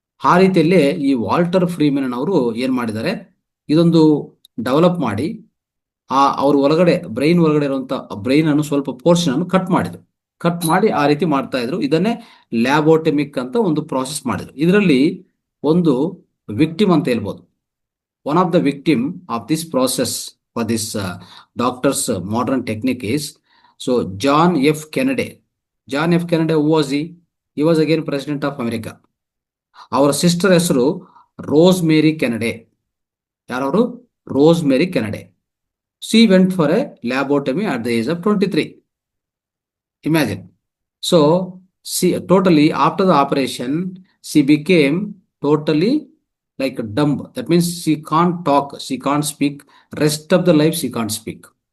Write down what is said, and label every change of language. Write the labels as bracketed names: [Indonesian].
[Kannada] ಆ ರೀತಿಯಲ್ಲಿ ಈ ವಾಲ್ಟರ್ ಫ್ರೀಮನ್ ಅವರು ಏನ್ ಮಾಡಿದ್ದಾರೆ, ಇದೊಂದು ಡೆವಲಪ್ ಮಾಡಿ ಅವ್ರ ಬ್ರೈನ್ ಒಳಗಡೆ ಇರುವಂತ ಬ್ರೈನ್ ಅನ್ನು ಸ್ವಲ್ಪ ಪೋರ್ಷನ್ ಅನ್ನು ಕಟ್ ಮಾಡಿ ಆ ರೀತಿ ಮಾಡ್ತಾ ಇದ್ರು. ಇದನ್ನೇ ಲ್ಯಾಬೋಟೆಮಿಕ್ ಅಂತ ಒಂದು ಪ್ರಾಸೆಸ್ ಮಾಡಿದ್ರು. ಇದರಲ್ಲಿ ಒಂದು ವಿಕ್ಟಿಮ್ ಅಂತ ಹೇಳ್ಬೋದು. [English] One of the victim of this process for this doctor's modern technique is John F. Kennedy. John F. Kennedy, who was he? He was again president of America. Our sister [Kannada] ಹೆಸರು rosemary ಕೆನಡೆ. ಯಾರವರು? Rosemary ಕೆನಡೆ. [English] She went for a labotomy at the age of 23. Imagine. So she totally after the operation she became totally like dumb. That means she can't talk, she can't speak. Rest of the life she can't speak.